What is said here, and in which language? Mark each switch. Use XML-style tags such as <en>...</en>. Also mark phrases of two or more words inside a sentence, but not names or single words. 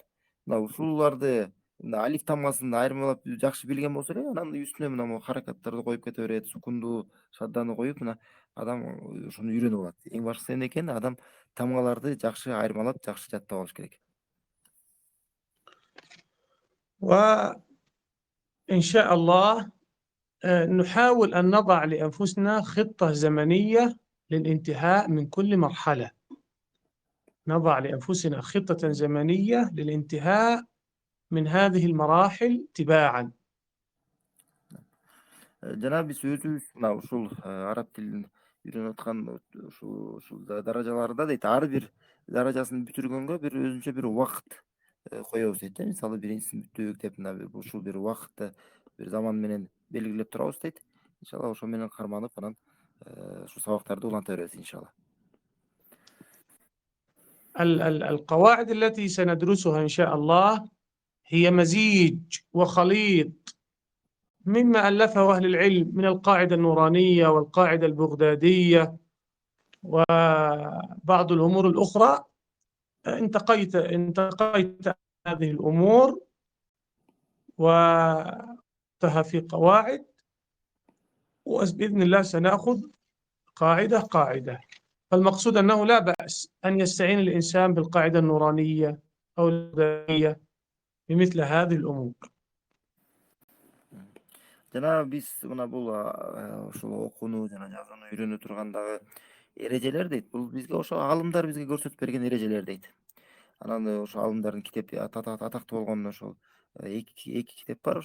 <ky>Мына ушуларды мына алиф тамгасын айырмалап жакшы билген болсо эле, анан үстүнө мына могу харакаттарды коюп кете берет. Сукунду, шадданы коюп, мына адам ошону үйрөнүп алат. Эң башкысы эмне экен? Адам тамгаларды жакшы айырмалап, жакшы жаттап алыш керек.</ky> <ar>وإن شاء الله نحاول أن نضع لأنفسنا خطة زمنية للانتهاء من كل مرحلة. نضع لأنفسنا خطة زمنية للانتهاء من هذه المراحل تباعا.</ar> <ky>жана биз өзүбүз мына ушул араб тилин үйрөнүп аткан ушул даражаларда дейт, ар бир даражасын бүтүргөнгө бир өзүнчө бир убакыт коебуз дейт да. Мисалы биринчисин бүттүк деп мына ушул бир убакытты бир заман менен белгилеп турабыз дейт. Иншалла ошо менен карманып анан ушу сабактарды уланта беребиз иншалла.</ky> <ar>القواعد التي سندرسها إن شاء الله هي مزيج وخليط مما ألفه أهل العلم من القاعدة النورانية والقاعدة البغدادية وبعض الأمور الأخرى. انتقيت هذه الأمور وتها في قواعد، وبإذن الله سنأخذ قاعدة قاعدة. فالمقصود أنه لا بأس أن يستعين الإنسان بالقاعدة النورانية أو البغدادية بمثل هذه الأمور.</ar> <ky>Жана биз мына бул ушул окууну жана жазууну үйрөнө тургандагы эрежелер дейт. Бул бизге ошо аалымдар бизге көрсөтүп берген эрежелер дейт. Анан ошо аалымдардын китеби атактуу болгон ошол эки китеп бар.</ky>